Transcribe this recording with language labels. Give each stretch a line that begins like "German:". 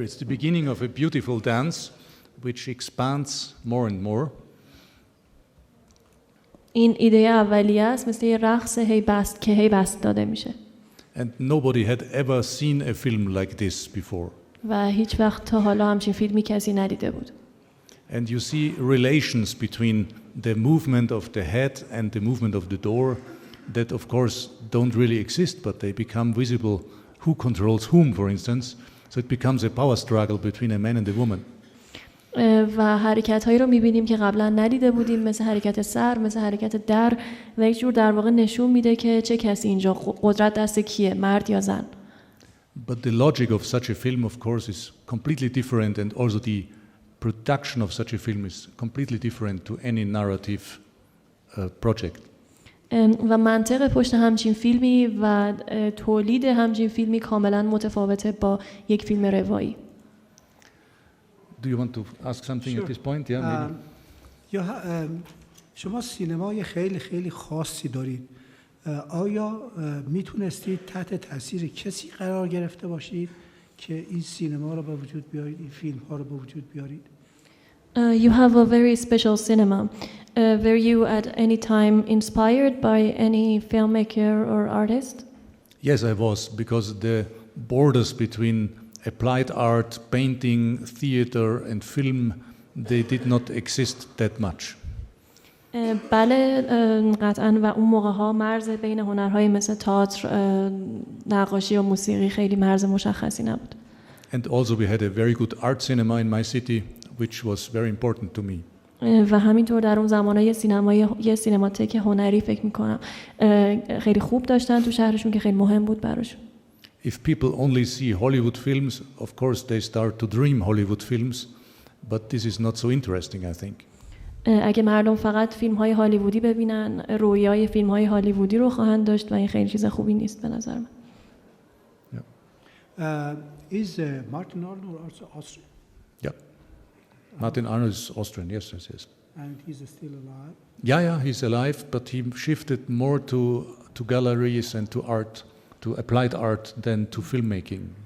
English: It's the beginning of a beautiful dance which expands more and more.
Persian: این ایده اولیه است، مثل یه رقص هی بست داده میشه.
English: And nobody had ever seen a film like this before.
Persian: و هیچ وقت تا حالا همچین فیلمی کسی ندیده بود.
English: And you see relations between the movement of the head and the movement of the door that of course don't really exist, but they become visible. Who controls whom, for instance? So it becomes a power struggle between a man and a woman.
Persian: و حرکت‌هایی رو می‌بینیم که قبلا ندیده بودیم، مثل حرکت سر، مثل حرکت در، و یک جور در واقع نشون میده که چه کسی اینجا قدرت دست کیه، مرد یا زن.
English: But the logic of such a film, of course, is completely different, and also the production of such a film is completely different to any narrative project.
Persian: و منطق پشت همچین فیلمی و تولید همچین فیلمی کاملا متفاوته با یک فیلم روایی.
English: Do you want to ask something at this point? Yeah, maybe.
Persian: شما سینمای خیلی خیلی خاصی دارید. آیا میتونستید تحت تاثیر کسی قرار گرفته باشید که این سینما رو به وجود بیارید، این فیلم ها رو به وجود بیارید؟
English: You have a very special cinema. Were you at any time inspired by any filmmaker or artist? Yes, I was, because the borders between applied art, painting, theater and film, they did not exist that much.
Persian: بله قطعاً، و اون موقع‌ها مرز بین هنرهای مثل تئاتر، نقاشی و موسیقی خیلی مرز مشخصی نبود.
English: And also we had a very good art cinema in my city, which was very important to me.
Persian: و همینطور در اون زمانه یه سینماتک هنری فکر می‌کنم خیلی خوب داشتن تو شهرشون که خیلی مهم بود براشون.
English: If people only see Hollywood films, of course they start to dream Hollywood films, but this is not so interesting, I think.
Persian: اگه مردم فقط فیلم‌های هالیوودی ببینن، رویای فیلم‌های هالیوودی رو خواهند داشت و این خیلی چیز خوبی نیست به نظر من.
English: Is Martin Arnold also Austrian? Yeah. Martin Arnold is Austrian, yes. And he's still alive? Yeah, he's alive, but he shifted more to galleries and to art, to applied art than to filmmaking.